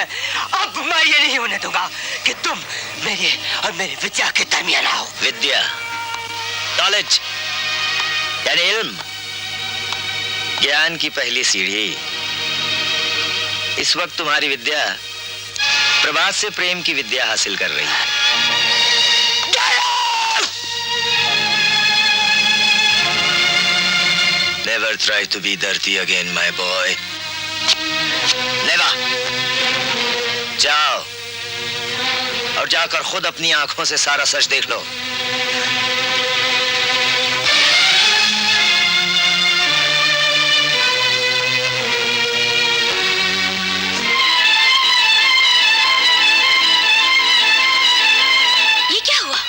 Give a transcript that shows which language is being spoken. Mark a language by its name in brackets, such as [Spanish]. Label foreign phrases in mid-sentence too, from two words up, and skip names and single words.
[Hindi] अब मैं ये नहीं होने दूंगा कि तुम मेरे और मेरी विद्या के दरमियान आओ। विद्या, नॉलेज यानी इल्म, ज्ञान की पहली सीढ़ी। इस वक्त तुम्हारी विद्या प्रभात से प्रेम की विद्या हासिल कर रही है। [English] Never try to be dirty again, my boy. Never. [Hindi] जाओ और जाकर खुद अपनी आंखों से सारा सच देख लो। ये क्या हुआ?